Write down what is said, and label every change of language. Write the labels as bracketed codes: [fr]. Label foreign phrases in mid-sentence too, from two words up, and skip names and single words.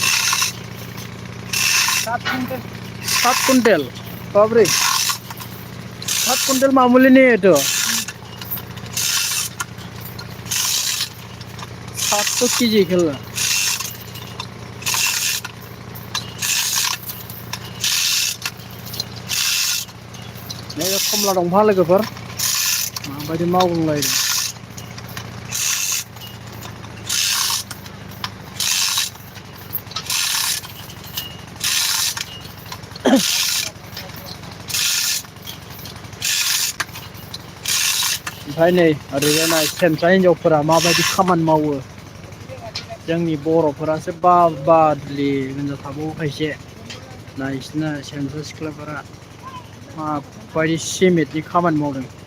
[hi] 7 कुंटल बाप रे 7 कुंटल मामूली नहीं है तो 700 केजी खेलना नहीं [brx] खमला दंफा लोगोफोर माबायदि मावलायदों ओमफ्राय नै ओरैजाय नाय सेमसा हिनजावफोरा माबायदि खामानि मावो जोंनि बर'फोरासो बादलि होनजाथाबावो खायसे नायसिना सेमसा सिख्लाफोरा माबायदि सिमेन्टनि खामानि मावदों